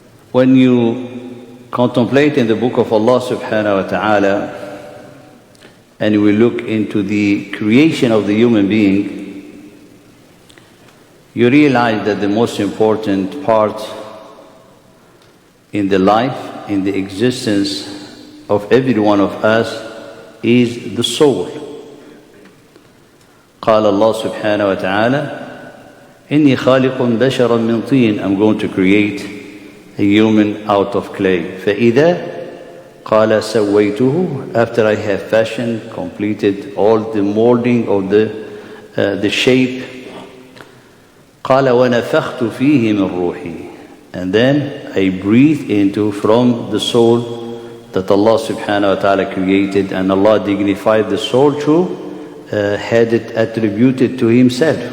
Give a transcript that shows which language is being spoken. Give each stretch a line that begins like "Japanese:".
English: When you contemplate in the book of Allah subhanahu wa ta'ala, and we look into the creation of the human being, you realize that the most important part in the life, in the existence of every one of us is the soul.
Arabic: قال الله سبحانه وتعالى إني خالق بشرا من طين.
English: I'm going to create a human out of clay.
Arabic: فإذا قال سويته,
English: after I have fashioned, completed all the molding of the shape.
Arabic: قال ونفخت فيه من روحي,
English: and then I breathe into from the soul that Allah subhanahu wa ta'ala created, and Allah dignified the soul through had it attributed to Himself.